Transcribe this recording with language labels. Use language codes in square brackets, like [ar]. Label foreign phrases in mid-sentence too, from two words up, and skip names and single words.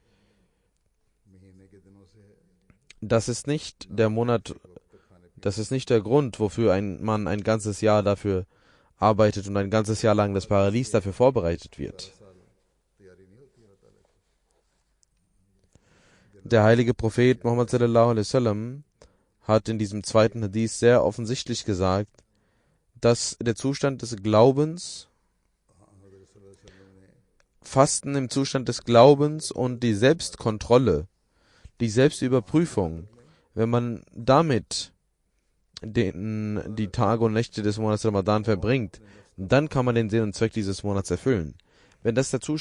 [de] Das ist nicht der Grund, wofür ein Mann ein ganzes Jahr dafür arbeitet und ein ganzes Jahr lang das Paradies dafür vorbereitet wird. Der heilige Prophet Muhammad [ar] صلى الله عليه وسلم [de] hat in diesem zweiten Hadith sehr offensichtlich gesagt, dass der Zustand des Glaubens, Fasten im Zustand des Glaubens und die Selbstkontrolle, die Selbstüberprüfung, wenn man damit die Tage und Nächte des Monats Ramadan verbringt, dann kann man den Sinn und Zweck dieses Monats erfüllen.